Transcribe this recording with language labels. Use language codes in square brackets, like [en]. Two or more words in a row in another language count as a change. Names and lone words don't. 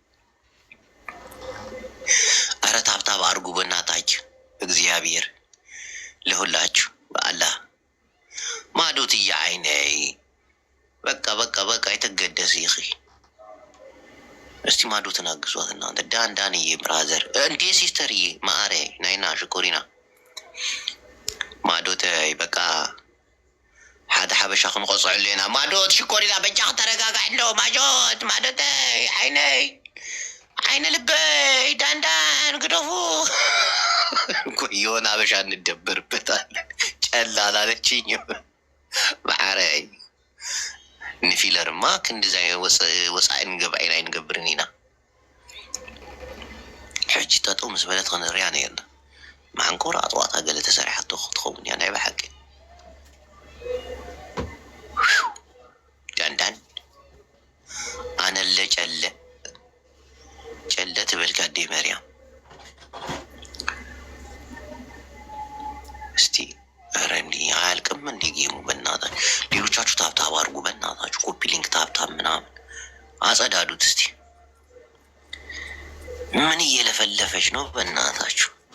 [am] ኧረ ታብታብ አድርጉ በእናታችሁ እግዚአብሔር ለሁላችሁ በአላህ [ti] ማዶትዬ አይነይ [am] በቃ የተገደስ ይኺ እስቲ ማዶትን አግዟት እናንተ። ዳንዳንዬ ብራዘር እንዴ ሲስተርዬ [ti] ማዕረ ናይና ሽኮሪና ማዶት በቃ ሓደ ሓበሻ ክንቆፅዕ ሌና ማዶት ሽኮሪና በጃ ከተረጋጋ ኣሎ ማዶት አይነ ልበይ ዳንዳን ግደፉ [am] የሆነ አበሻ እንደበርበታለን። ጨላላ አለችኝ [ti] ማዕረይ ንፊለርማ ክንዲዛ ወፃኢ ንገብዐኢና ይንገብርን ኢና ሕጂ ጠጠው ምስ በለት ክንሪያ ነየርና ማንኮር ኣጥዋታ ገለ ተሰሪሓቶ ክትኸውን እያ ናይ ባሓቂ ዳንዳን ኣነለ ጨለ ትበልካ ዴ መርያም እስቲ ረኒ አያልቅ [am] ታብታብ አድርጉ በእናታችሁ። [en] copy link [am] ታብታብ ምናምን አጸዳዱት እስቲ። ምን እየለፈለፈች ነው በእናታችሁ?